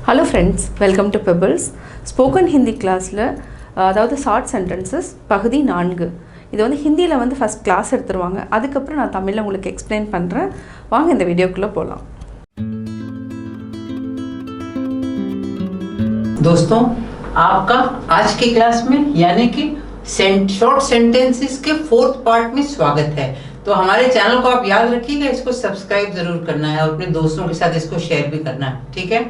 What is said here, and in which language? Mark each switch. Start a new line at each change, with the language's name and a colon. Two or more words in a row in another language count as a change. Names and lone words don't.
English: Hello friends, welcome to Pebbles. Spoken Hindi class
Tamil: ல அதாவது
English: short sentences
Tamil: பகுதி 4. இது வந்து ஹிந்தியில் வந்து
English: first class
Tamil: எடுத்துருவாங்க. அதுக்கப்புறம் நான் தமிழில் உங்களுக்கு எக்ஸ்பிளைன் பண்ணுறேன். வாங்க இந்த வீடியோக்குள்ளே போகலாம்.
Hindi: दोस्तों, आपका आज की क्लास में यानी कि
English: short sentences
Hindi: के 4th पार्ट में स्वागत है। तो हमारे चैनल को आप याद रखिएगा, इसको सब्सक्राइब जरूर करना है और अपने दोस्तों के साथ इसको शेयर भी करना है, ठीक है।